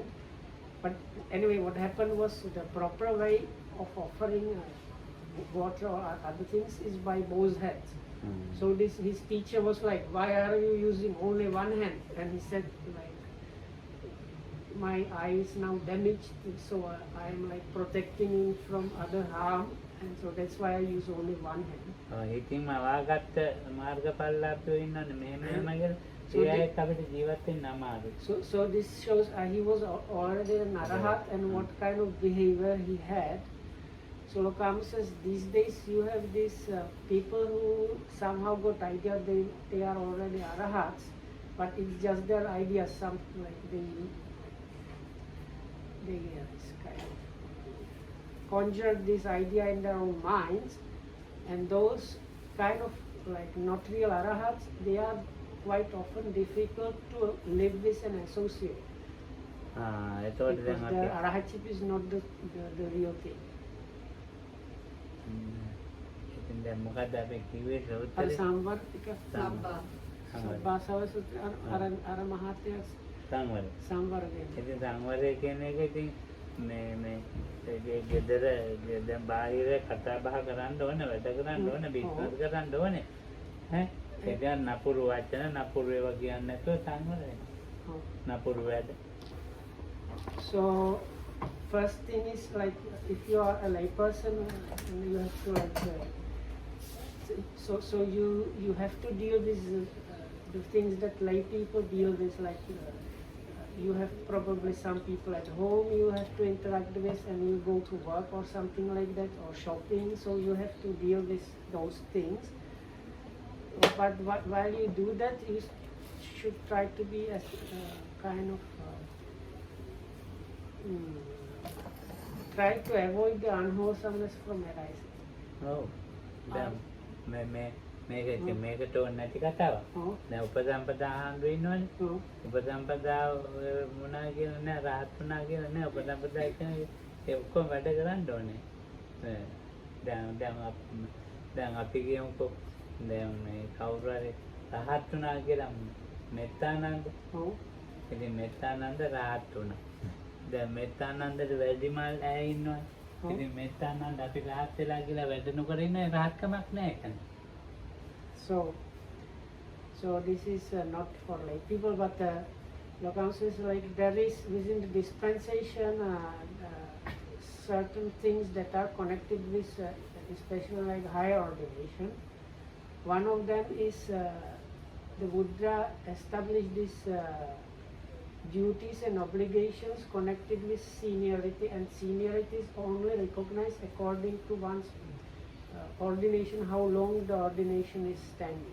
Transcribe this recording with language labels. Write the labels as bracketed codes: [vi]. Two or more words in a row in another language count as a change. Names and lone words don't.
[en] But anyway, what happened was the proper way of offering water or other things is by both hands. So his teacher was like, why are you using only one hand? And he said like, my eye is now damaged, so I am like protecting it from other harm, and so that's why I use only one hand. [si] ඉතින් මවාගත්ත මාර්ගඵලලාභයෝ ඉන්නවනේ මෙහෙම කියලා So ඒ අයත් අපිට ජීවත් වෙන්න අමාරුයි. [en] So this shows he was already an arahat and what kind of behavior he had. So Lokam says these days you have these people who somehow got idea they are already arahats, but it's just their ideas. Some like they kind of conjured this idea in their own minds, and those kind of like not real arahats, they are quite often difficult to live with and associate. Because the arahatship is not the real thing. [si] ඉතින් දැන් මොකද්ද අපි කිව්වේ අර සංවර ටික සබ්බාසව සූත්‍රය අර මහත්ය සංවර කියන්නේ. ඉතින් සංවරය කියන එක ඉතින් මේ ගෙදර දැන් බාහිර කතා බහ කරන්න ඕනේ, වැඩ කරන්න ඕනේ, බිස්නස් කරන්න ඕනේ. ඈ ඒකෙන් නපුරු වචන නපුරු ඒවා කියන්නේ නැතුව සංවරය. නපුරු වැඩ. [en] So first thing is like if you are a lay person, you have to like so you have to deal with the things that lay people deal with, like you have probably some people at home you have to interact with, and you go to work or something like that, or shopping, so you have to deal with those things. But while you do that, you should try to be as kind of try to avoid the unwholesomeness from arising. [si] මේකට ඕනේ නැති කතාවක්. දැන් උපසම්පදා ආන්දු ඉන්නවනේ. උපසම්පදා මොනවා කියලා නෑ, රහත් වුණා කියලා නෑ. උපසම්පදා කියන්නේ ඒ ඔක්කොම වැඩ කරන්න ඕනේ. දැන් අපි කියමුකෝ දැන් මේ කවුරු හරි රහත් වුණා කියලා මෙත්තානන්ද. ඉතින් මෙත්තානන්ද රහත් වුණා. දැන් මෙත්තානන්දට වැඩිමල් ඇය ඉන්නවා. ඉතින් මෙත්තානන්ද අපි රහත් වෙලා කියලා වැඩ නොකර ඉන්න රහත්කමක් නෑ ඒක. [en] So this is not for lay people, but Lokam says like there is within the dispensation certain things that are connected with especially like higher ordination. One of them is the Buddha established these duties and obligations connected with seniority, and seniority is only recognized according to one's ordination, how long the ordination is standing.